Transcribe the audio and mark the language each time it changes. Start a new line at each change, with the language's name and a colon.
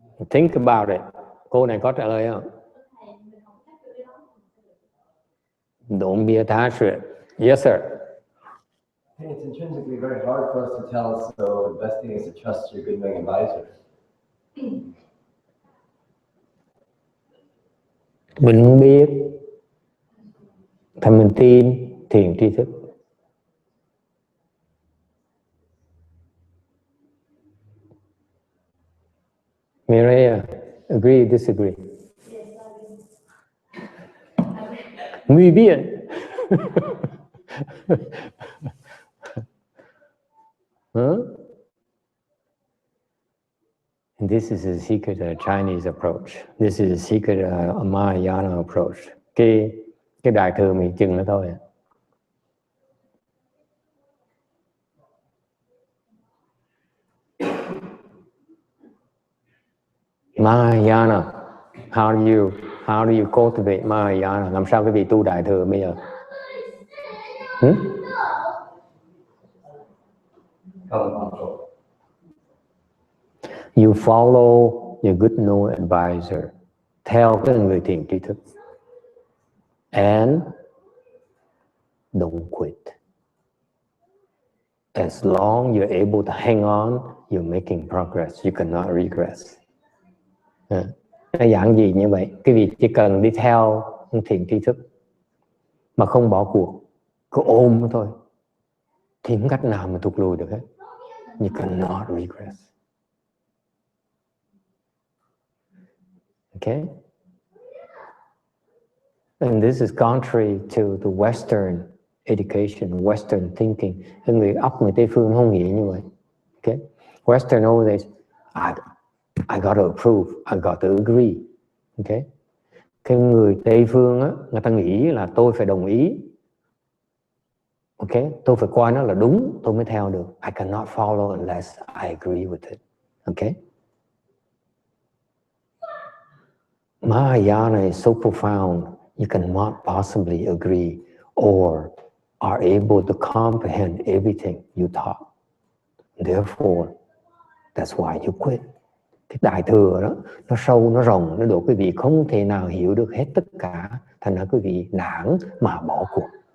English: Think about it.
Vietnamese: Cô này có trả lời không?
English: Don't be attached to it. Yes, sir. Hey, it's intrinsically very hard for us to tell, so the best thing is to trust your good knowing advisor.
Vietnamese: Mình không biết thì mình tin thiền tri thức.
English: Mireya, agree, disagree?
Spanish: Muy bien. Huh?
English: And this is the secret of Chinese approach. This is the secret of Mahayana approach.
Vietnamese: Cái đại thừa mình chừng nó thôi.
English: Mahayana. How do you cultivate Mahayana?
Vietnamese: Làm sao cái vị tu đại thừa bây giờ?
English: You follow your good know advisor.
Vietnamese: Theo cái người thiền tri thức.
English: And don't quit. As long you're able to hang on, you're making progress. You cannot regress.
Vietnamese: Nó dạng gì như vậy? Cái vị chỉ cần đi theo thiền tri thức mà không bỏ cuộc, cứ ôm nó thôi, thì không cách nào mà thụt lùi được hết.
English: You cannot regress. Okay? And this is contrary to the Western education, Western thinking.
Vietnamese: Cái người óc người Tây phương không nghĩ như vậy.
English: Okay? Western always, I got to approve, I got to agree. Okay?
Vietnamese: Cái người Tây phương á, người ta nghĩ là tôi phải đồng ý. Okay? Tôi phải coi nó là đúng, tôi mới theo được.
English: I cannot follow unless I agree with it. Okay? Mahayana is so profound, you cannot possibly agree or are able to comprehend everything you taught. Therefore, that's why you quit.
Vietnamese: Cái đại thừa đó, nó sâu, nó rộng, nó độ quý vị không thể nào hiểu được hết tất cả, thành ra quý vị nản mà bỏ cuộc.